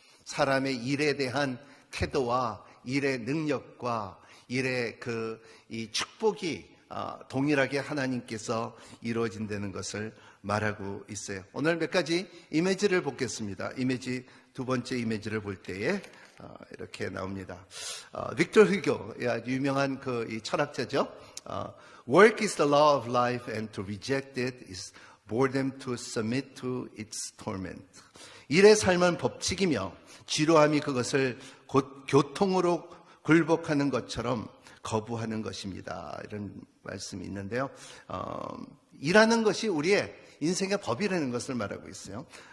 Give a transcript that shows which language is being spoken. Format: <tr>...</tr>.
<ko>사람의 일에 대한 태도와 일의 능력과 일의 이 축복이 동일하게 하나님께서 이루어진다는 것을 말하고 있어요. 오늘 몇 가지 이미지를 보겠습니다. 이미지, 두 번째 이미지를 볼 때에 이렇게 나옵니다. 빅터 휴고, 유명한 이 철학자죠.</ko> <en>Work is the law of life, and to reject it is boredom to submit to its torment.</en> <ko>일의 삶은 법칙이며 지루함이 그것을 곧 교통으로 굴복하는 것처럼 거부하는 것입니다. 이런 말씀이 있는데요. 일하는 것이 우리의 인생의 법이라는 것을 말하고 있어요.</ko>